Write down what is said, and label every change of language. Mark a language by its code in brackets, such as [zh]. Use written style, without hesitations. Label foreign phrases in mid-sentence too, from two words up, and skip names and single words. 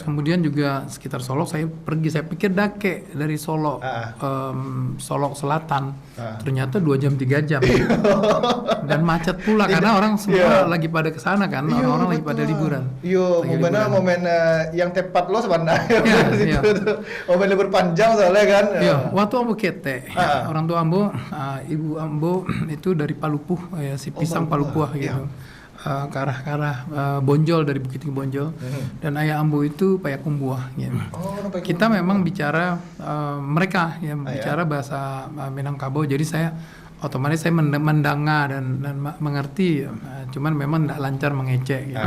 [id] kemudian juga sekitar Solok saya pikir dake dari Solo, Solok Selatan, ternyata 2 jam 3 jam, dan macet pula karena orang semua lagi pada kesana kan, orang-orang lagi pada liburan. Iya, momen yang tepat lo sebenarnya. Iya. Momen libur panjang soalnya kan. Iya, waktu [min] Ambo kete, [id] orang tua Ambo, ibu Ambo itu dari Palupuh, ya si pisang Palupuh gitu. Ke arah Bonjol, dari Bukit Tinggi Bonjol, dan ayah Ambo itu Payakumbuh ya. Kita memang bicara mereka ya bicara bahasa Minangkabau, jadi saya otomatis mendanga dan mengerti, cuman memang tidak lancar mengecek gitu.